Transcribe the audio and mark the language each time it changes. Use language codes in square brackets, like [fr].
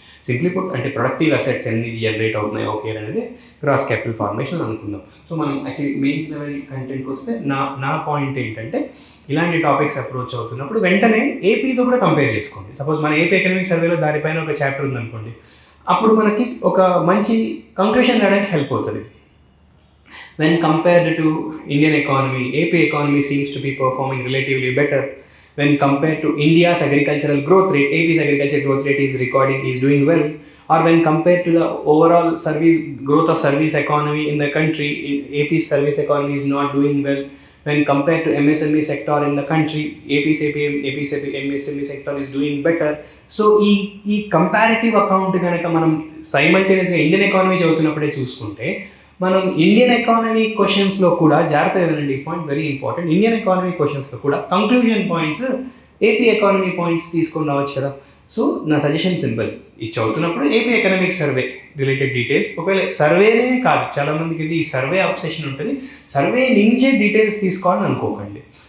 [te] Simply put అంటే productive assets ఎన్ని generate అవుతున్నాయి ఓకే అనేది గ్రాస్ క్యాపిటల్ ఫార్మేషన్ అనుకుందాం. సో మనం యాక్చువల్లీ మెయిన్స్ లెవెల్ కంటెంట్కి వస్తే నా పాయింట్ ఏంటంటే ఇలాంటి టాపిక్స్ అప్రోచ్ అవుతున్నప్పుడు వెంటనే ఏపీతో కూడా కంపేర్ చేసుకోండి. సపోజ్ మన ఏపీ ఎకనామిక్ సర్వేలో దానిపైన ఒక చాప్టర్ ఉందనుకోండి, అప్పుడు మనకి ఒక మంచి కంక్లూషన్ రావడానికి హెల్ప్ అవుతుంది. [en] When compared to Indian economy, AP economy seems to be performing relatively better. When compared to India's agricultural growth rate, AP's agricultural growth rate is doing well. Or when compared to the overall growth of service economy in the country, AP's service economy is not doing well. When compared to MSME sector in the country, AP's MSME sector is doing better. [te] So ఈ comparative account కనుక మనం సైమల్టేనియస్గా Indian economy చదువుతున్నప్పుడే చూసుకుంటే మనం Indian economy క్వశ్చన్స్లో కూడా జాగ్రత్త వినండి, point very important. Indian economy క్వశ్చన్స్లో కూడా conclusion points AP economy points తీసుకొని రావచ్చు కదా. సో నా సజెషన్ సింపుల్, ఇది చదువుతున్నప్పుడు AP economic survey related details, ఒకవేళ సర్వేనే కాదు చాలామందికి ఈ సర్వే అబ్సెషన్ ఉంటుంది, సర్వే నుంచే డీటెయిల్స్ తీసుకోవాలని అనుకోకండి.